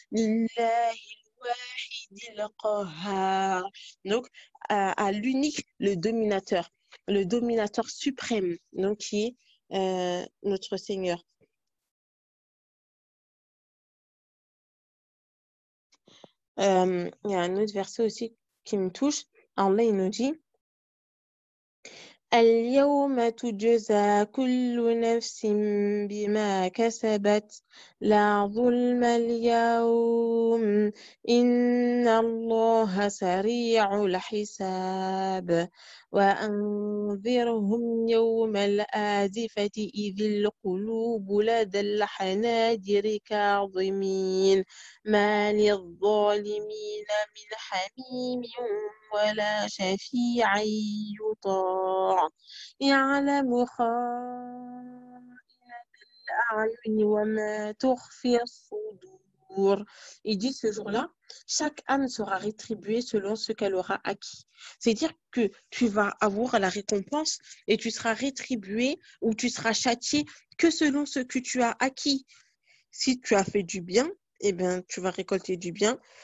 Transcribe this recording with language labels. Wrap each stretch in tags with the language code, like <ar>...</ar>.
<fr>Donc, à l'unique, le dominateur suprême, donc qui est notre Seigneur. Il y a un autre verset aussi qui me touche. Allah, il nous dit</fr> <ar>اليوم تجزى كل نفس بما كسبت لا ظلم اليوم إن الله سريع الحساب وأنذرهم يوم الآزفة إذ القلوب لدى الحناجر كاظمين ما للظالمين من حميم ولا شفيع يطاع يعلم خائنة الأعين وما تخفي الصدور.</ar> <fr>Il dit ce jour-là, chaque âme sera rétribuée selon ce qu'elle aura acquis. C'est-à-dire que tu vas avoir la récompense et tu seras rétribué ou tu seras châtié que selon ce que tu as acquis. Si tu as fait du bien, eh bien, tu vas récolter du bien.</fr>